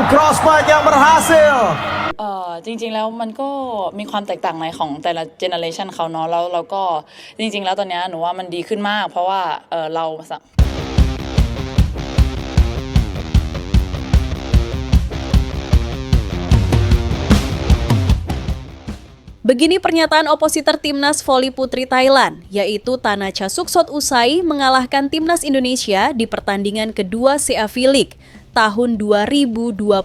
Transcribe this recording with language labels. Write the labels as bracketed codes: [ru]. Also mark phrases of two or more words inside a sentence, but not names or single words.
[id] Osman yang berhasil. [th] จริงๆแล้วมันก็มีความแตกต่างในของแต่ละเจเนอเรชันเขาเนาะแล้วเราก็จริงๆแล้วตอนเนี้ยหนูว่ามันดีขึ้นมากเพราะว่าเรา [id] Begini pernyataan opositor Timnas Voli Putri Thailand, yaitu Tanacha Suksot usai mengalahkan Timnas Indonesia di pertandingan kedua CA V-League tahun 2025.